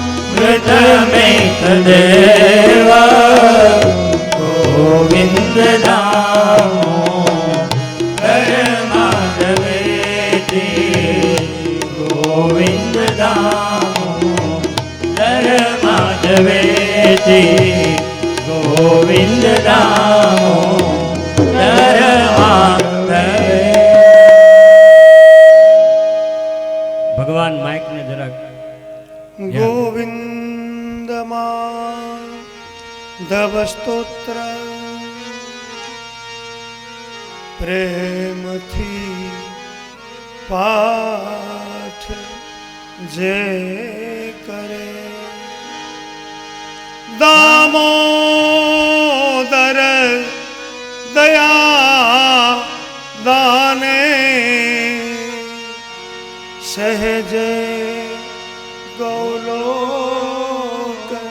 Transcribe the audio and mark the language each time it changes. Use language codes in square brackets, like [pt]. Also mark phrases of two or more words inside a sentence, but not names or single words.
[sa] मृतमेतदेव गोविन्द दामो धर्माधवेति गोविन्द दामो धर्माधवेति गोविन्द दामो [gu] ભગવાન માઇક ને જરાક ગોવિંદ માધવ સ્તોત્ર પ્રેમથી પાઠ જે કરે દામોદર દયા દાને સહજે ગૌલોક